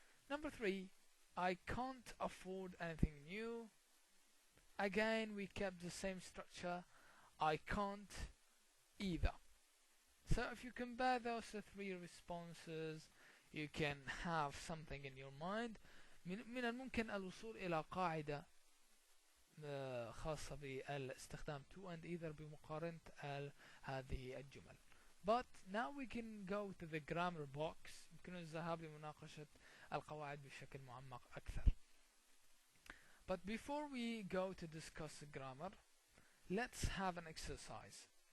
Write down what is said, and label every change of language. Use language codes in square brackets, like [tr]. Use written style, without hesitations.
[en] Number 3, I can't afford anything new. Again we kept the same structure, I can't either. So if you compare those 3 responses, you can have something in your mind. [ar] من الممكن الوصول إلى قاعدة خاصة بالاستخدام to and either بمقارنة هذه الجمل. [en] But now we can go to the grammar box. [ar] يمكن الذهاب لمناقشة القواعد بشكل معمق أكثر. [en] But before we go to discuss the grammar, let's have an exercise.